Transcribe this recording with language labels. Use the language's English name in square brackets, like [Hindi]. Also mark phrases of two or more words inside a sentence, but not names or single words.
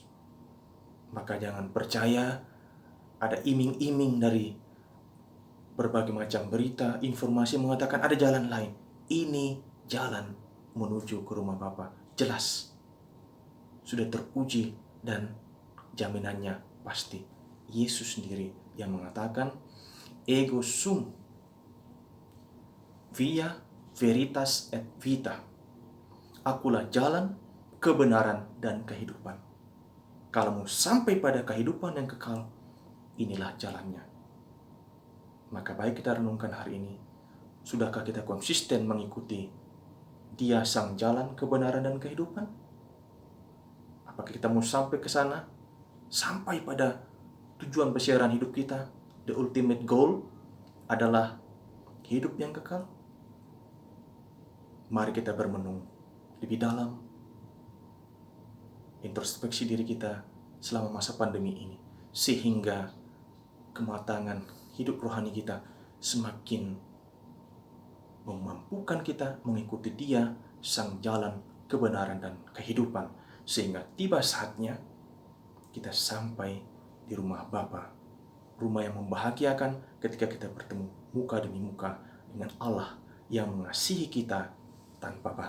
[Indonesian] Maka jangan percaya ada iming-iming dari berbagai macam berita, informasi mengatakan ada jalan lain. Ini jalan menuju ke rumah Bapa. Jelas. Sudah teruji dan jaminannya pasti. Yesus sendiri yang mengatakan, [Latin] "Ego sum via veritas et vita." [Indonesian] Akulah jalan, kebenaran, dan kehidupan. Kalau mau sampai pada kehidupan yang kekal, inilah jalannya. Maka baik kita renungkan hari ini, sudahkah kita konsisten mengikuti Dia Sang Jalan, Kebenaran, dan Kehidupan? Apakah kita mau sampai ke sana? Sampai pada tujuan persiaran hidup kita, [English] the ultimate goal [Indonesian] adalah hidup yang kekal? Mari kita bermenung lebih dalam, introspeksi diri kita selama masa pandemi ini, sehingga kematangan hidup rohani kita semakin memampukan kita mengikuti Dia, Sang Jalan, Kebenaran, dan Kehidupan, sehingga tiba saatnya kita sampai di rumah Bapa, rumah yang membahagiakan ketika kita bertemu muka demi muka dengan Allah yang mengasihi kita tanpa batas.